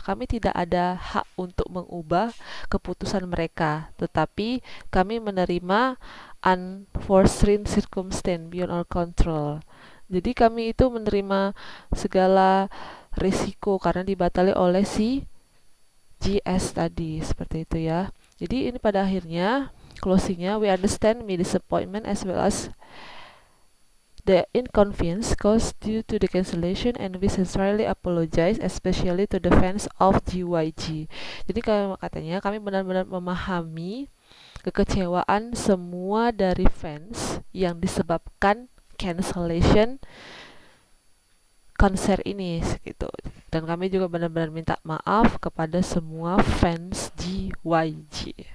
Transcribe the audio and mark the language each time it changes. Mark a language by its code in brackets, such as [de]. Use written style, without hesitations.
[id] Kami tidak ada hak untuk mengubah keputusan mereka. Tetapi kami menerima [en] unforeseen circumstance beyond our control. [id] Jadi kami itu menerima segala risiko karena dibatali oleh si GS tadi, seperti itu ya. Jadi ini pada akhirnya closingnya, [en] we understand my disappointment as well as the inconvenience caused due to the cancellation, and we sincerely apologize especially to the fans of GYG. [id] Jadi katanya kami benar-benar memahami kekecewaan semua dari fans yang disebabkan cancellation konser ini gitu. Dan kami juga benar-benar minta maaf kepada semua fans GYG.